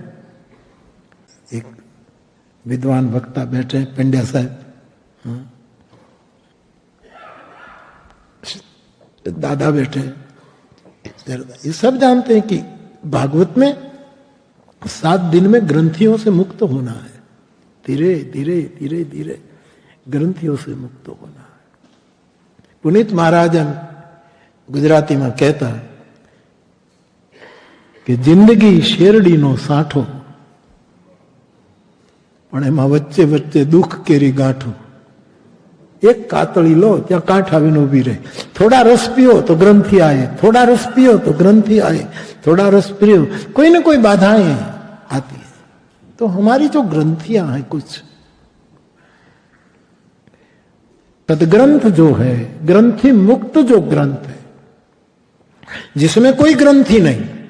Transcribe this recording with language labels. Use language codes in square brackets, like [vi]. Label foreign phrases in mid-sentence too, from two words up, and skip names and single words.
[hi] एक विद्वान वक्ता बैठे हैं, पंड्या साहब, दादा बैठे, ये सब जानते हैं कि भागवत में 7 दिन में ग्रंथियों से मुक्त होना है। धीरे धीरे धीरे धीरे ग्रंथियों से मुक्त होना है। पुनीत महाराजन गुजराती में कहता है कि [gu] જિંદગી શેરડીનો સાઠો, પણ એમાં વચ્ચે વચ્ચે દુખ કેરી ગાંઠો। એક કાતડી લો, ત્યા કાંઠ આવીને ઊભી રહે। [hi] थोड़ा रस पियो तो ग्रंथि आए, थोड़ा रस पियो तो ग्रंथि आए, थोड़ा रस पियो, कोई ना कोई बाधाएं आती है। तो हमारी जो ग्रंथियां हैं कुछ, तदग्रंथ जो है, ग्रंथि मुक्त जो ग्रंथ है, जिसमें कोई ग्रंथि नहीं